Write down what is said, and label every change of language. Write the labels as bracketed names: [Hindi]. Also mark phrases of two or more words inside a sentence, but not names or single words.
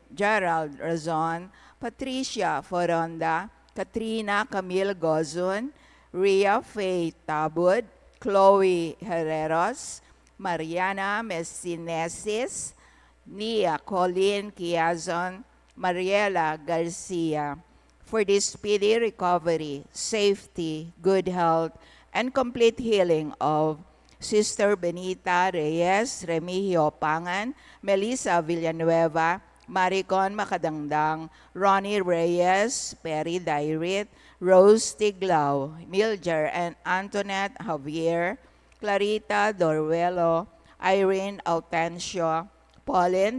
[English] Gerald Razon, Patricia Foronda, Katrina Camille Gozun, Rhea Faye Tabud, Chloe Herreros, Mariana Messinesis, Nia Colleen Kiazon, Mariela Garcia, for the speedy recovery, safety, good health, and complete healing of Sister Benita Reyes, Remigio Pangan, Melissa Villanueva, Maricon Makadangdang, Ronnie Reyes, Perry Dairit, Rose Tiglao, Milger and Antoinette Javier, Clarita Dorwelo, Irene Autencio, Pauline